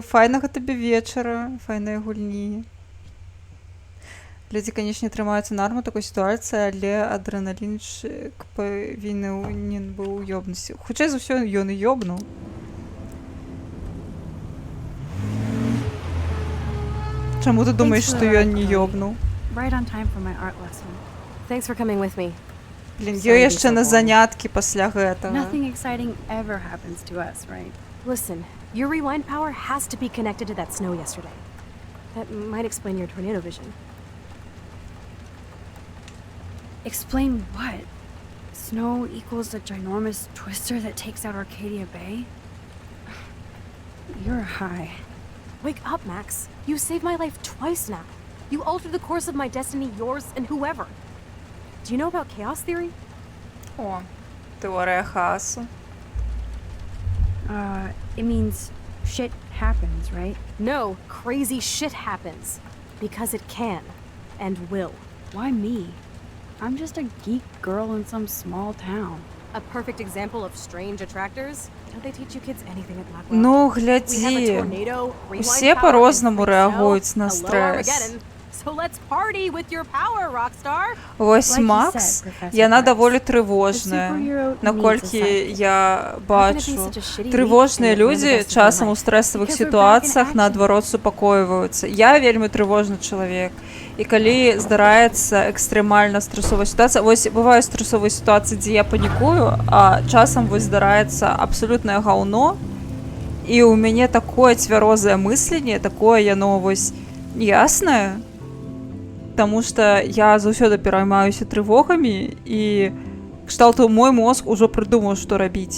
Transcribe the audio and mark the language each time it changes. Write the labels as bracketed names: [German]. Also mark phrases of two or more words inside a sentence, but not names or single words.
[Belarusian] Файнага табе вечара, файнай гульні. Людзі, канечне, трымаюцца нарму такой сітуацыі, але адрэналінчык павінен быў ёбнуць. Хутчэй за ўсё, ён і ёбнуў. Чаму ты думаеш, што ён не ёбнуў? [English] Right on time for my art lesson. Thanks for coming with me. [Belarusian] Блін, ёй яшчэ на заняткі пасля гэтага. [English] Nothing exciting ever happens to us, right? Listen, your rewind power has to be connected to that snow yesterday. That might explain your tornado vision. Explain what? Snow equals a ginormous twister that takes out Arcadia Bay? You're high. Wake up, Max. You saved my life twice now. You altered the course of my destiny, yours, and whoever. Do you know about chaos theory? [Ukrainian] О, теорія хаосу. [English] It means shit happens, right? No, crazy shit happens. Because it can. And will. Why me? I'm just a geek girl in some small town. A perfect example of strange attractors? Don't they teach you kids anything at Blackwell? [Belarusian] Ну, глядзі. Усе по-рознаму рэагуюць на стрес. [English] So let's party with your power, Rockstar. [Belarusian] Вось Макс, яна даволі трывожная. Наколькі я бачу, трывожныя людзі часам у стрэсавых сітуацыях наадварот супакойваюцца. Я вельмі трывожны чалавек. І калі здараецца экстрэмальна стрэсовая сітуацыя, вось бываюць стрэсовыя сітуацыі, дзе я панікую, а часам вось здараецца абсалютнае гаўно, і ў мяне такое цвярозае мысленне, такое яно вось яснае, таму што я заўсёды пераймаюся трывогамі, і кшталту мой мозг ужо прыдумаў, што рабіць.